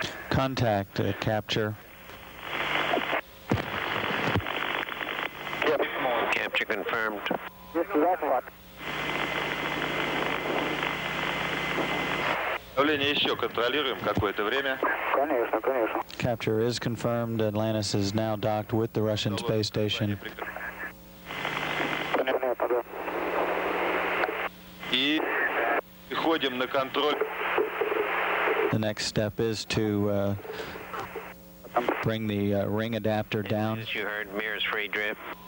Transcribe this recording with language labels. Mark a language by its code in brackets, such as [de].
[en] Contact, capture. Capture confirmed. [ru] Есть захват. Давление еще контролируем какое-то время. Конечно, конечно. [en] Capture is confirmed. Atlantis is now docked with the Russian space station. [ru] Понятно, да. И переходим на контроль. [en] The next step is to bring the ring adapter down. As you heard, mirrors free drift.